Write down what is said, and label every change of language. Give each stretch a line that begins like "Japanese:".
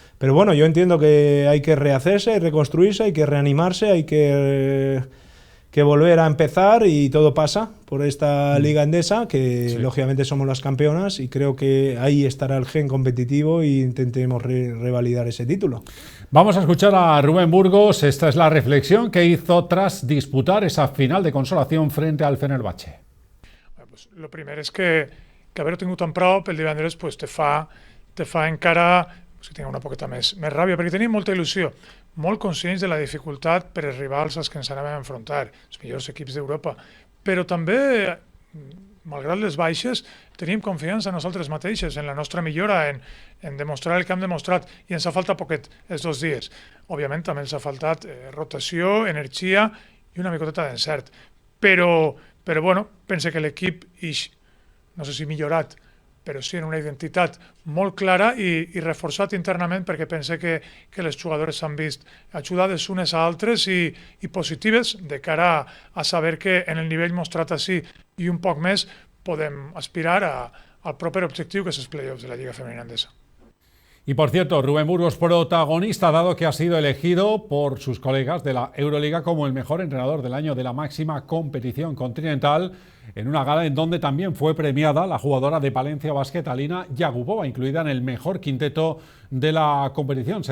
Spanish: Pero bueno, yo entiendo que hay que rehacerse, reconstruirse, hay que reanimarse, hay que volver a empezar y todo pasa por esta Liga Endesa, que lógicamente somos las campeonas y creo que ahí estará el gen competitivo y intentemos revalidar ese título. Vamos a escuchar a Rubén Burgos. Esta es la reflexión que hizo tras disputar esa final de consolación frente al Fenerbahce.
Catalan: Pues lo primer és que haver-ho tingut tan prop el divendres pues, te fa encara pues, que tinc una poqueta més ràbia, perquè tenim molta il·lusió, molt conscients de la dificultat per als rivals als que ens anàvem a enfrontar, els millors equips d'Europa, però també, malgrat les baixes, tenim confiança en nosaltres mateixes, en la nostra millora, en demostrar el que hem demostrat, i ens ha faltat poquet els 2 dies. Òbviament també ens ha faltat rotació, energia i una micoteta d'encert, però bueno, pense que l'equip no sé si millorat, però sí en una identitat molt clara i reforçat internament, perquè pense que les jugadores s'han vist ajudades unes a altres i positives de cara a saber que en el nivell mostrat així i un poc més podem aspirar al proper objectiu, que és els playoffs de la Lliga Femenina Endesa.
Spanish: Y por cierto, Rubén Burgos, protagonista, dado que ha sido elegido por sus colegas de la Euroliga como el mejor entrenador del año de la máxima competición continental, en una gala en donde también fue premiada la jugadora de Valencia Basket, Alina Yagupova, incluida en el mejor quinteto de la competición.